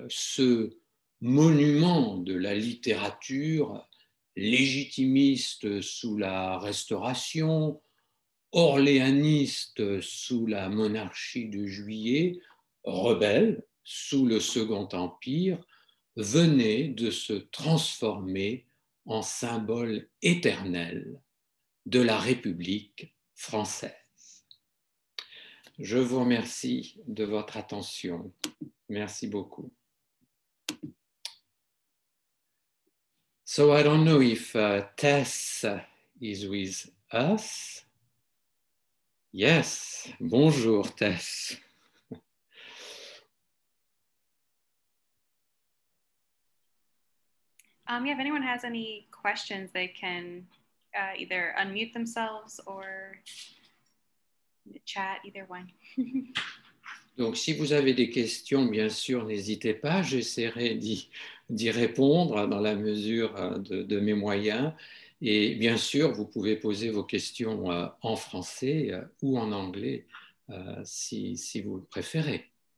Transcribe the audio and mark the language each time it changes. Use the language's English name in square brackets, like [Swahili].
[French] Ce monument de la littérature, légitimiste sous la Restauration, orléaniste sous la monarchie de Juillet, rebelle sous le Second Empire, venait de se transformer en symbole éternel de la République française. Je vous remercie de votre attention. Merci beaucoup. [English] So I don't know if Tess is with us. Yes, bonjour Tess. Yeah, if anyone has any questions, they can either unmute themselves or chat, either one. [French] Donc, si vous avez des questions, bien sûr, n'hésitez pas. J'essaierai d'y répondre dans la mesure de mes moyens. Et bien sûr, vous pouvez poser vos questions en français ou en anglais si vous le préférez.